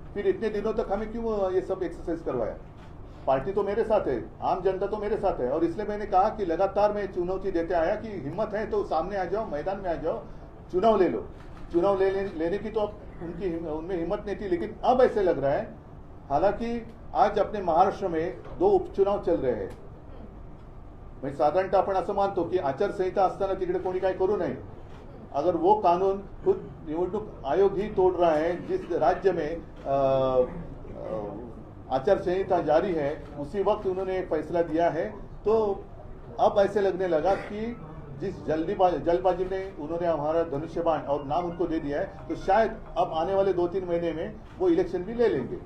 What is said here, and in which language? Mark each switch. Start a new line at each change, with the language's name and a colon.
Hindi: फिर इतने दिनों तक हमें क्यों ये सब एक्सरसाइज करवाया? पार्टी तो मेरे साथ है, आम जनता तो मेरे साथ है, और इसलिए मैंने कहा कि लगातार मैं चुनौती देते आया कि हिम्मत है तो सामने आ जाओ, मैदान में आ जाओ, चुनाव ले लो. चुनाव लेने की तो उनमें हिम्मत नहीं थी. लेकिन अब ऐसे लग रहा है, हालांकि आज अपने महाराष्ट्र में 2 उपचुनाव चल रहे हैं.
Marathi: म्हणजे साधारणतः आपण असं मानतो की आचारसंहिता असताना तिकडे कोणी काही करू नये.
Hindi: अगर वो कानून खुद निवडणूक आयोग ही तोड़ रहा है, जिस राज्य में आचार संहिता जारी है, उसी वक्त उन्होंने फैसला दिया है, तो अब ऐसे लगने लगा कि जिस जल्दबाजी में उन्होंने हमारा धनुष्यबाण और नाम उनको दे दिया है, तो शायद अब आने वाले 2-3 महीने में वो इलेक्शन भी ले लेंगे.